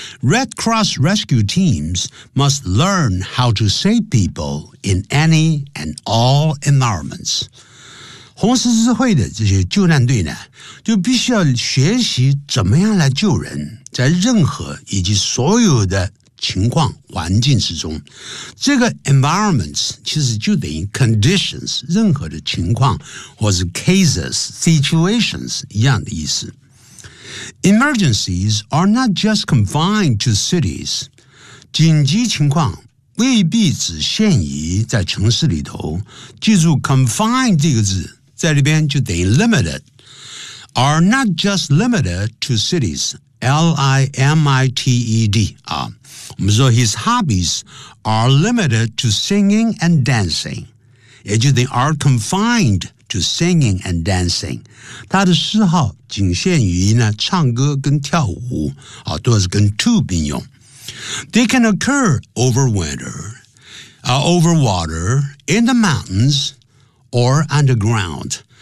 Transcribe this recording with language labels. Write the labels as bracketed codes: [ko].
[en] Red Cross Rescue Teams must learn how to save people in any and all environments. [zh] 红十字会的这些救难队呢，就必须要学习怎么样来救人，在任何以及所有的情况环境之中。这个 environments 其实就等于 conditions, 任何的情况，或是 cases, situations 一样的意思。 [en] Emergencies are not just confined to cities. [zh] 紧急情况未必只限于在城市里头。记住 confined 这个字在里边就等于 limited. [en] Are not just limited to cities. L-I-M-I-T-E-D.、啊、 [zh] 我们说 [en] his hobbies are limited to singing and dancing. [zh] 也就等于 [en] are confined. To singing and dancing. [zh] 他的嗜好仅限于呢唱歌跟跳舞、啊、都是跟 to 并用。 [en] They can occur over winter,、over water, in the mountains, or underground.